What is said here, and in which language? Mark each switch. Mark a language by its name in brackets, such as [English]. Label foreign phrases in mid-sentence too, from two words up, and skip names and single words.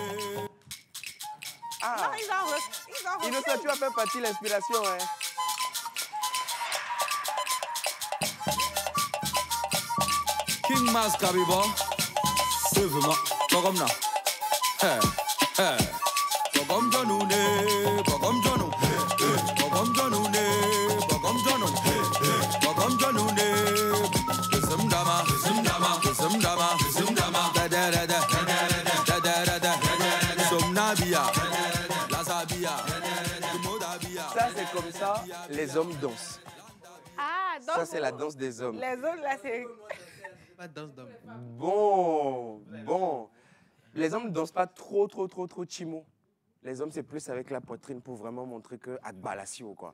[French] non, ils en Innocent, tu as fait partie de l'inspiration. Hein. King Mas Kabiba, devant pas comme là. Pas Bogom Janune, Bogom Janu, Bogom Janune, Bogom Janu, Bogom Janune, Kisum Dama, Kisum Dama, Kisum Dama, Kisum Dama, da da da da, da da da da, Somnabia, Lasabia, Kumodabia. Ça, c'est comme ça, les hommes dansent. Ah, donc Ça, c'est la danse des hommes. les autres, là, c'est... Pas de danse d'homme. Bon. Les hommes ne dansent pas trop chimo. Les hommes, c'est plus avec la poitrine pour vraiment montrer que Agbalasio, quoi.